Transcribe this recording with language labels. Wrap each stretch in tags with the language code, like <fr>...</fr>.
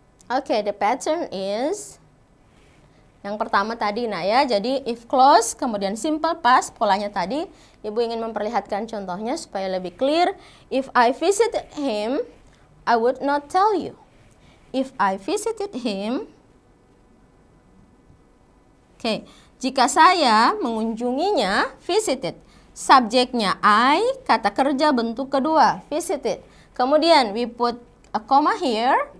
<id>Oke,</id> <en>the pattern is</en> <id>yang pertama tadi nak ya. Jadi if clause kemudian simple past polanya tadi. Ibu ingin memperlihatkan contohnya supaya lebih clear.</id> <en>If I visited him, I would not tell you. If I visited him.</en> <id>Oke, jika saya mengunjunginya, visited. Subjeknya I, kata kerja bentuk kedua, visited. Kemudian</id> <en>we put a comma here.</en>